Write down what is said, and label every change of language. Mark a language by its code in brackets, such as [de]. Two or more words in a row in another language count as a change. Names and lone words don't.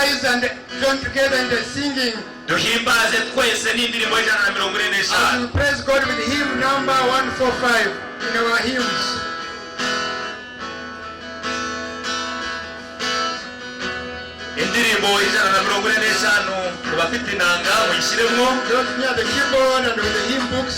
[en] and join together in the singing. [rn] duhimbaze twese n'indirimbo y'ijana na mirongo ine [en] And [rn] n'eshanu. [en] we praise God with hymn number 145 in our hymns. [rn] indirimbo y'ijana na mirongo ine n'eshanu ku bafite inanga muyishyiremo, [en] Those near the keyboard and with the hymn books.